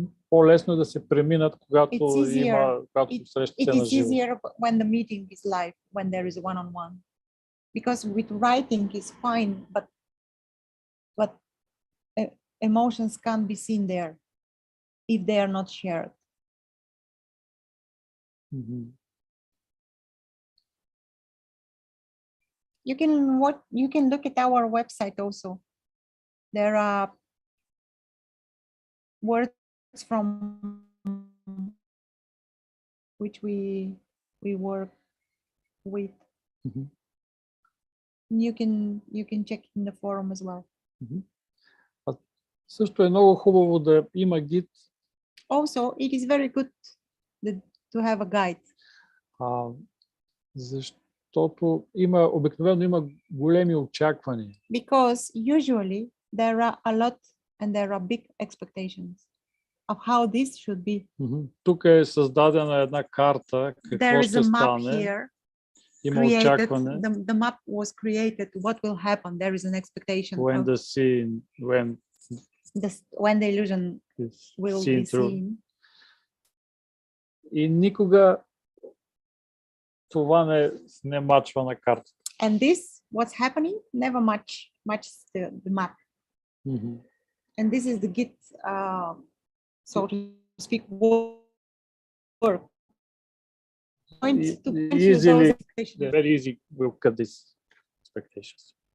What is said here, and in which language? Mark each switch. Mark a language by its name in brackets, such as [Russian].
[Bulgarian] по-лесно е да се преминат, когато срещате [English] it [Bulgarian] на [English] is [Bulgarian] живо. [English] easier when the meeting is live, when there is a one-on-one. Because with writing is fine, but emotions can't be seen there if they are not shared. You can look at our website also. There are words from which we work with. You can check in the forum as well. [Bulgarian] Също е много хубаво да има гид. [English] Also, it is very good to have a guide. [Bulgarian] Защото обикновено има големи очаквания. [English] Because usually there are a lot and there are big expectations of how this should be. [Bulgarian] Тук е създадена една карта, какво ще стане. Има очакване. [English] The map was created. What will happen? There is an expectation. When the illusion will be seen. [Bulgarian] И никога това не мачва на картата. [English] And this, what's happening, never matches the map. And this is the git, so to speak, work. Very easy will cut these expectations.